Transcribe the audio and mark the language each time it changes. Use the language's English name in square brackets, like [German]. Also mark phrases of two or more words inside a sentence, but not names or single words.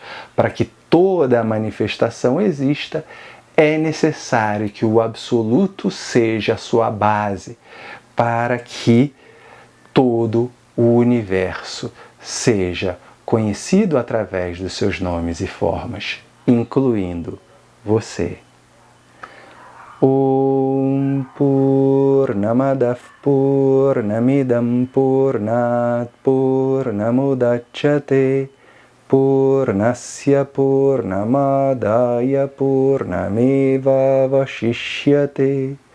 [Portuguese] Para que toda a manifestação exista, é necessário que o absoluto seja a sua base, para que todo o universo seja conhecido através dos seus nomes e formas, incluindo você. [Sanskrit] ॐ पूर्णमदः पूर्णमिदं पूर्णात् पूर्णमुदच्यते पूर्णस्य पूर्णमादाय पूर्णमेव अवशिष्यते.